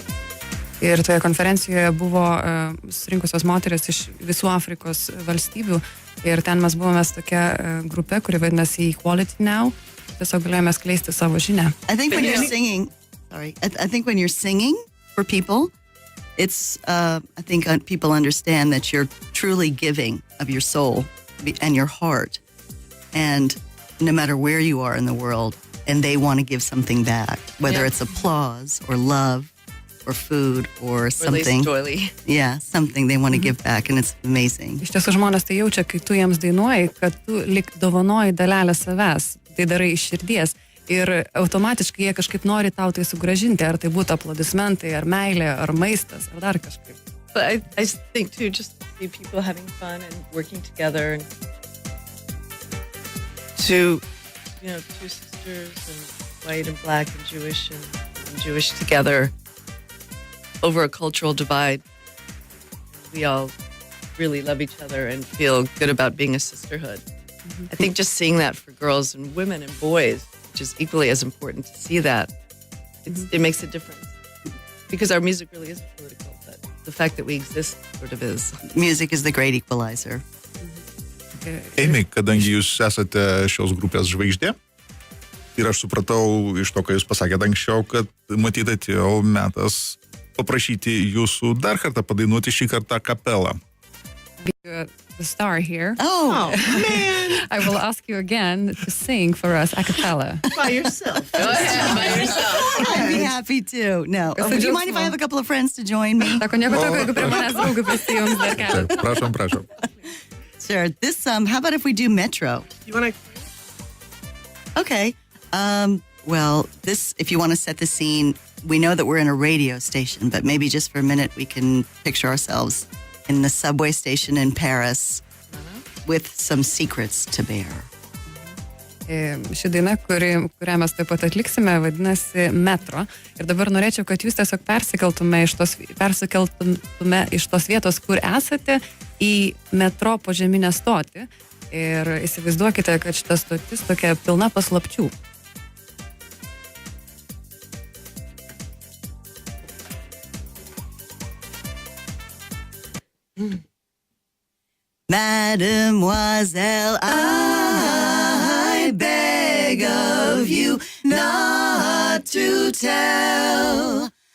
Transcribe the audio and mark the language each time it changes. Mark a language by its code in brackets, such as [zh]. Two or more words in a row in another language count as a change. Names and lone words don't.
[lt] Ir toje konferencijoje buvo surinkusios moteris iš visų Afrikos valstybių. Ir ten mes buvome tokia grupė, kuri vadinasi Equality Now. Tiesiog galėjome skleisti savo žinią. [en] I think when you're singing, I think when you're singing for people, it's, I think people understand that you're truly giving of your soul and your heart. And no matter where you are in the world, and they want to give something back, whether it's applause or love, or food, or something. Or at least doily. Yeah, something they want to give back, and it's amazing. [lt] Iš tiesų žmonės tai jaučia, kai tu jiems dainuoji, kad tu lik dovanoji dalelę savęs, tai darai iš širdies. Ir automatiškai jie kažkaip nori tau tai sugrąžinti, ar tai būtų aplodismentai, ar meilė, ar maistas, ar dar kažkaip. [en] But I think too, just to see people having fun and working together, and two sisters, and white and black and Jewish and Jewish together over a cultural divide. We all really love each other and feel good about being a sisterhood. I think just seeing that for girls and women and boys, which is equally as important to see that, it makes a difference. Because our music really isn't political, but the fact that we exist sort of is. Music is the great equalizer. [lt] Amy, kadangi jūs esate šios grupės žvaigždė, ir aš supratau iš to, ką jūs pasakėte anksčiau, kad matyt atėjo metas paprašyti jūsų dar kartą padainuoti šį kartą kapelą. [en] The star here. Oh, man. I will ask you again to sing for us a cappella. By yourself. Go ahead, by yourself. I'd be happy to. No. Would you mind if I have a couple of friends to join me? [lt] Sako, nieko tokio, jeigu prie manęs draugų prisijungs dar keletą. Prašom. [en] Sure. This, how about if we do Metro? You want to? Okay. Well, if you want to set the scene, we know that we're in a radio station, but maybe just for a minute we can picture ourselves in the subway station in Paris with some secrets to bear. [lt] Ši daina, kurią mes taip pat atliksime, vadinasi Metro. Ir dabar norėčiau, kad jūs tiesiog persikeltume iš tos vietos, kur esate, į metro požeminę stotį. Ir įsivaizduokite, kad šita stotis tokia pilna paslapčių. [en] Mademoiselle, I beg of you not to tell.